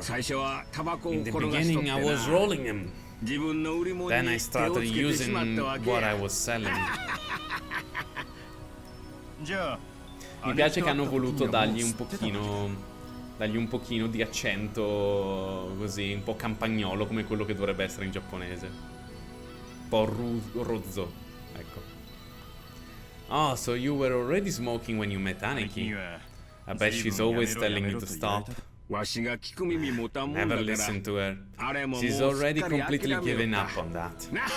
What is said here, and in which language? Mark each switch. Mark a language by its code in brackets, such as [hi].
[en] In the beginning I was rolling them. Then I started using what I was selling. [it] Mi piace che hanno voluto dargli un pochino di accento così, un po' campagnolo, come quello che dovrebbe essere in giapponese. Un po' rozzo, ecco. [en] Oh, so you were already smoking when you met Aneki? I bet she's always telling you to stop. Never listen to her. She's already completely given up on that.